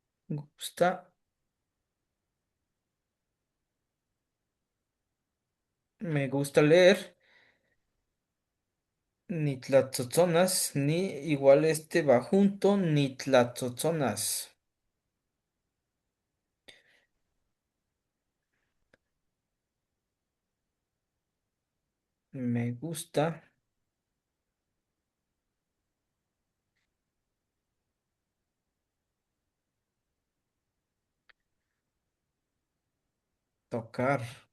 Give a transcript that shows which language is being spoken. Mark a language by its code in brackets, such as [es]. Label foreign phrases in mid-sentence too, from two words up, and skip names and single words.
[es] gusta Me gusta leer. [nah] Ni tlatzotzonas, [es] ni igual este va junto, [nah] ni tlatzotzonas. [es] Me gusta tocar.